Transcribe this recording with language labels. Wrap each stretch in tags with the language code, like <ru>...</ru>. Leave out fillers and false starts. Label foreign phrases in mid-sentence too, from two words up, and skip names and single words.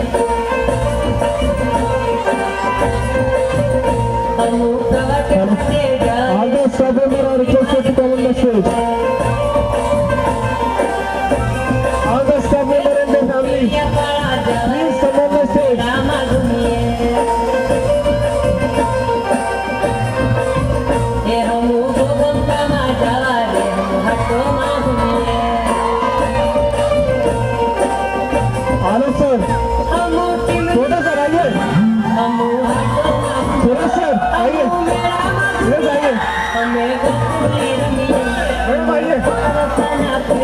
<en>kamu kawate hate All the staff members are requested to come on the stage. All the staff members and their families, please come on the stage.</en> <hi>आनंद सर, छोटा सर आइए, छोटा सर आइए, प्लीज आइए, मैडम आइए।</hi>